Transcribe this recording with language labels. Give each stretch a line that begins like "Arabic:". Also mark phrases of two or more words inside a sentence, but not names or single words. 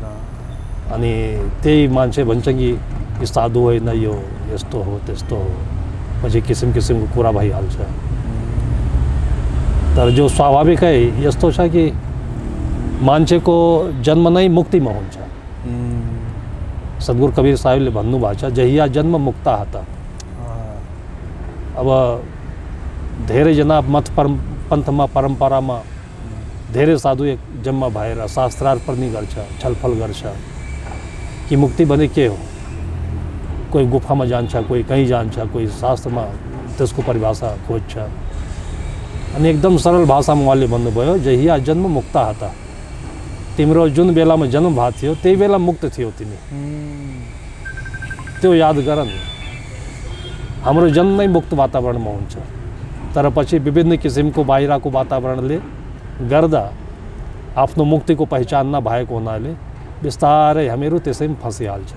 Nepali: अनि त्यही मान्छे भन्छ कि यो साधु होइन, यो यस्तो हो त्यस्तो हो, पछि किसिम किसिमको कुरा भइहाल्छ। तर जो स्वाभाविकै यस्तो छ कि मान्छेको जन्म नै मुक्तिमा हुन्छ। सद्गुरु कबीर साहिबले भन्नुभएको छ,
Bhojpuri: जहिया जन्म मुक्ता हता।
Nepali: अब धेरैजना मत पन्थमा परम्परामा धेरै साधु एक जम्मा भएर शास्त्रार्थ पनि गर्छ, छलफल गर्छ कि मुक्ति भने के हो। कोही गुफामा जान्छ, कोही कहीँ जान्छ, कोही शास्त्रमा त्यसको परिभाषा खोज्छ। अनि एकदम सरल भाषामा उहाँले भन्नुभयो,
Bhojpuri: जहिया जन्म मुक्ता हता।
Nepali: तिम्रो जुन बेलामा जन्म भएको थियो त्यही बेला मुक्त थियो तिमी, त्यो याद गर नि। हाम्रो जन्म नै मुक्त वातावरणमा हुन्छ, तर पछि विभिन्न किसिमको बाहिरको वातावरणले गर्दा आफ्नो मुक्तिको पहिचान नभएको हुनाले बिस्तारै हामीहरू त्यसैमा फसिहाल्छौँ।